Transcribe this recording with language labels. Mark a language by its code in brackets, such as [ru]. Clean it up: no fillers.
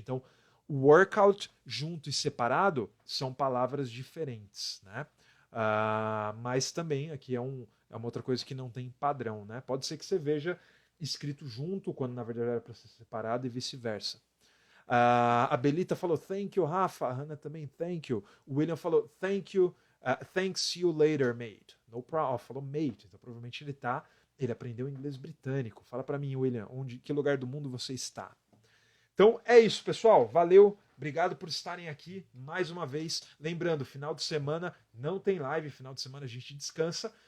[pt] Então, workout junto e separado são palavras diferentes, né? Mas também aqui é uma outra coisa que não tem padrão, né? Pode ser que você veja escrito junto, quando na verdade era para ser separado, e vice-versa. A Belita falou [en] thank you, [pt] Rafa. A Hannah também thank you. O William falou [en] thank you, thanks you later, mate. No problem. [pt] Falou mate, então provavelmente ele aprendeu inglês britânico. Fala para mim, William, que lugar do mundo você está? Então é isso, pessoal. Valeu. Obrigado por estarem aqui mais uma vez. Lembrando, final de semana não tem live, final de semana a gente descansa.